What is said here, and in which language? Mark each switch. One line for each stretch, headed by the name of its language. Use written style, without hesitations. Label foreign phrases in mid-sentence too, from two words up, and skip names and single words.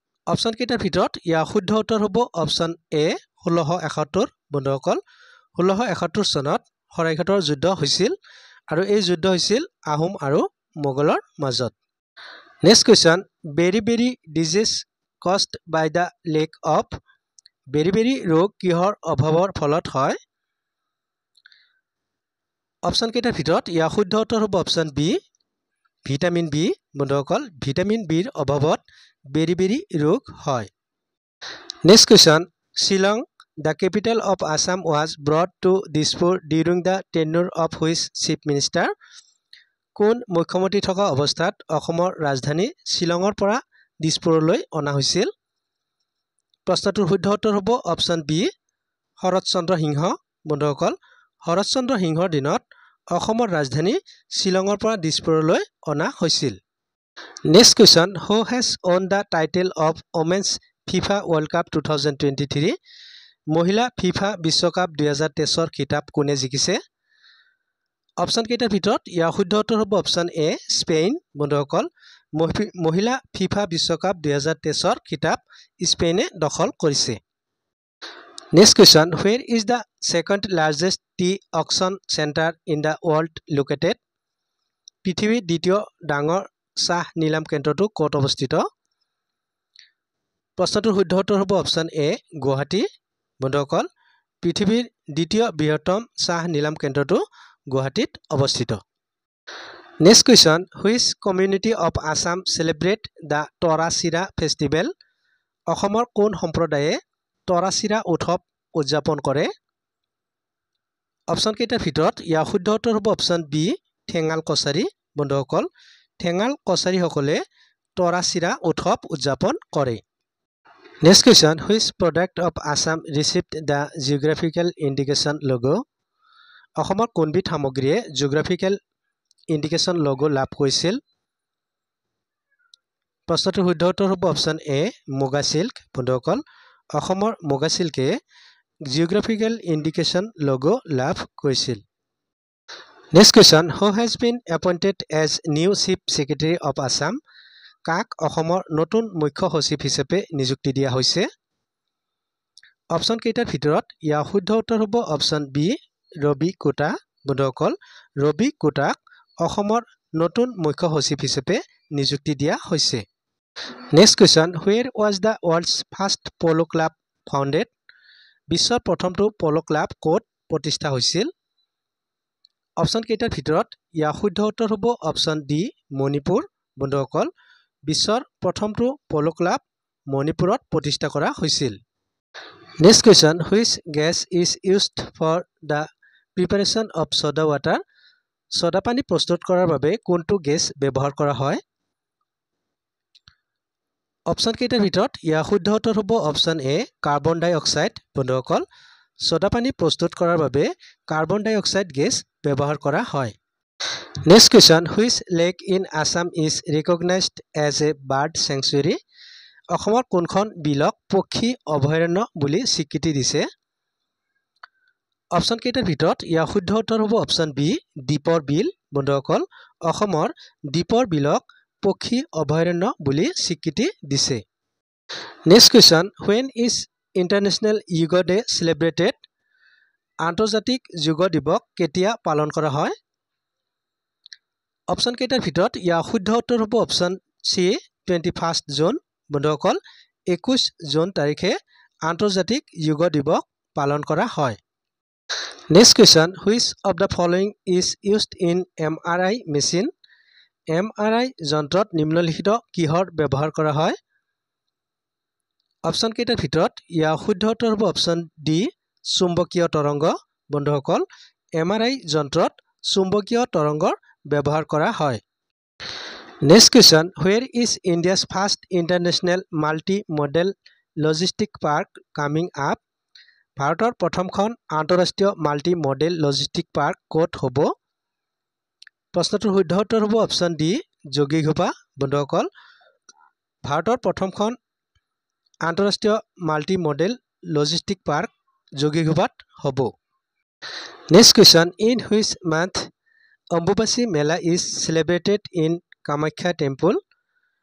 Assamese: অপশ্যন কেইটাৰ ভিতৰত ইয়াৰ শুদ্ধ উত্তৰ হ'ব
English: option A
Assamese: 1671 বন্ধুসকল 1671 চনত শৰাইঘাটৰ যুদ্ধ হৈছিল আৰু এই যুদ্ধ হৈছিল আহোম আৰু মোগলৰ মাজত
English: next question beri disease caused by the lack of beri
Assamese: ৰোগ কিহৰ অভাৱৰ ফলত হয় অপশ্যন কেইটাৰ ভিতৰত ইয়াৰ শুদ্ধ উত্তৰ হ'ব
English: option B vitamin B
Assamese: বন্ধুসকল ভিটামিন বিৰ অভাৱত বেৰি ৰোগ হয়
English: next question Shillong the capital of Assam was brought to Dispur during the tenure of which chief minister
Assamese: কোন মুখ্যমন্ত্ৰী থকা অৱস্থাত অসমৰ ৰাজধানী শিলঙৰ পৰা দিছপুৰলৈ অনা হৈছিল প্ৰশ্নটোৰ শুদ্ধ উত্তৰ হ'ব
English: option B
Assamese: শৰৎচন্দ্ৰ সিংহ বন্ধুসকল শৰৎচন্দ্ৰ সিংহৰ দিনত অসমৰ ৰাজধানী শিলঙৰ পৰা দিছপুৰলৈ অনা হৈছিল
English: next question who has won the title of women's FIFA World Cup
Assamese: 2023 মহিলা ফিফা বিশ্বকাপ 2023 খিতাপ কোনে জিকিছে অপশ্যন কেইটাৰ ভিতৰত ইয়াৰ শুদ্ধ উত্তৰ হ'ব
English: option A
Assamese: স্পেইন বন্ধুসকল মহিলা ফিফা বিশ্বকাপ 2023 খিতাপ স্পেইনে দখল কৰিছে
English: next question where is the second largest tea auction center in the world located
Assamese: পৃথিৱীৰ দ্বিতীয় ডাঙৰ চাহ নিলাম কেন্দ্ৰটো ক'ত অৱস্থিত প্ৰশ্নটোৰ শুদ্ধ উত্তৰ হ'ব
English: option A
Assamese: গুৱাহাটী বন্ধুসকল পৃথিৱীৰ দ্বিতীয় বৃহত্তম চাহ নিলাম কেন্দ্ৰটো গুৱাহাটীত অৱস্থিত
English: next question which community of Assam celebrate the Tarachira festival
Assamese: অসমৰ কোন সম্প্ৰদায়ে তৰাচিৰা উৎসৱ উদযাপন কৰে অপশ্যন কেইটাৰ ভিতৰত ইয়াৰ শুদ্ধ উত্তৰ হ'ব
English: option B
Assamese: ঠেঙাল কছাৰী বন্ধুসকল ঠেঙাল কছাৰীসকলে তৰাচিৰা উৎসৱ উদযাপন কৰে
English: Next question, which product of Assam received the geographical indication logo?
Assamese: অসমৰ কোনবিধ সামগ্ৰীয়ে
English: geographical indication logo
Assamese: লাভ কৰিছিল? প্ৰশ্নটোৰ শুদ্ধ উত্তৰ হ'ব
English: option A
Assamese: মুগা চিল্ক বন্ধুসকল অসমৰ মুগা চিল্কে
English: geographical indication logo
Assamese: লাভ কৰিছিল
English: Next question, who has been appointed as new chief secretary of Assam?
Assamese: কাক অসমৰ নতুন মুখ্য সচিব হিচাপে নিযুক্তি দিয়া হৈছে অপশ্যন কেইটাৰ ভিতৰত ইয়াৰ শুদ্ধ উত্তৰ হ'ব
English: option B
Assamese: ৰবি কোটা বন্ধুসকল ৰবি কোটাক অসমৰ নতুন মুখ্য সচিব হিচাপে নিযুক্তি দিয়া হৈছে
English: next question where was the world's first polo club founded
Assamese: বিশ্বৰ প্ৰথমটো পলো ক্লাব ক'ত প্ৰতিষ্ঠা হৈছিল অপশ্যন কেইটাৰ ভিতৰত ইয়াৰ শুদ্ধ উত্তৰ হ'ব
English: option D
Assamese: মণিপুৰ বন্ধুসকল বিশ্বৰ প্ৰথমটো পলো ক্লাব মণিপুৰত প্ৰতিষ্ঠা কৰা হৈছিল
English: next question which gas is used for the preparation of soda water
Assamese: soda পানী প্ৰস্তুত কৰাৰ বাবে কোনটো গেছ ব্যৱহাৰ কৰা হয় অপশ্যন কেইটাৰ ভিতৰত ইয়াৰ শুদ্ধ উত্তৰ হ'ব
English: option A carbon dioxide
Assamese: বন্ধুসকল soda পানী প্ৰস্তুত কৰাৰ বাবে
English: carbon dioxide
Assamese: গেছ ব্যৱহাৰ কৰা হয়
English: Next question, which lake in Assam is recognized as a bird sanctuary?
Assamese: অসমৰ কোনখন বিলক পক্ষী অভয়াৰণ্য বুলি স্বীকৃতি দিছে অপশ্যন কেইটাৰ ভিতৰত ইয়াৰ শুদ্ধ উত্তৰ হ'ব
English: option B
Assamese: দীপৰ বিল বন্ধুসকল অসমৰ দীপৰ বিলক পক্ষী অভয়াৰণ্য বুলি স্বীকৃতি দিছে
English: Next question, when is International Yoga Day celebrated?
Assamese: আন্তৰ্জাতিক যোগ দিৱস কেতিয়া পালন কৰা হয় অপশ্যন কেইটাৰ ভিতৰত ইয়াৰ শুদ্ধ উত্তৰ হ'ব
English: option C
Assamese: 21 জুন বন্ধুসকল 21 জুন তাৰিখে আন্তৰ্জাতিক যোগ দিৱস পালন কৰা হয়
English: Next question, which of the following is used in MRI machine?
Assamese: MRI যন্ত্ৰত নিম্নলিখিত কিহৰ ব্যৱহাৰ কৰা হয় অপশ্যন কেইটাৰ ভিতৰত ইয়াৰ শুদ্ধ উত্তৰ হ'ব
English: option D
Assamese: চুম্বকীয় তৰংগ বন্ধুসকল MRI যন্ত্ৰত চুম্বকীয় তৰংগৰ ব্যৱহাৰ কৰা হয়
English: Next question, where is India's first international multi-modal logistic park coming up?
Assamese: ভাৰতৰ প্ৰথমখন আন্তঃৰাষ্ট্ৰীয়
English: multi modal logistic park
Assamese: ক'ত হ'ব প্ৰশ্নটোৰ শুদ্ধ উত্তৰ হ'ব
English: option D
Assamese: যোগীঘোপা বন্ধুসকল ভাৰতৰ প্ৰথমখন আন্তঃৰাষ্ট্ৰীয়
English: multi modal logistic park
Assamese: যোগীঘোপাত হ'ব
English: Next question, in which month Ambubasi Mela is celebrated in Kamakhya Temple?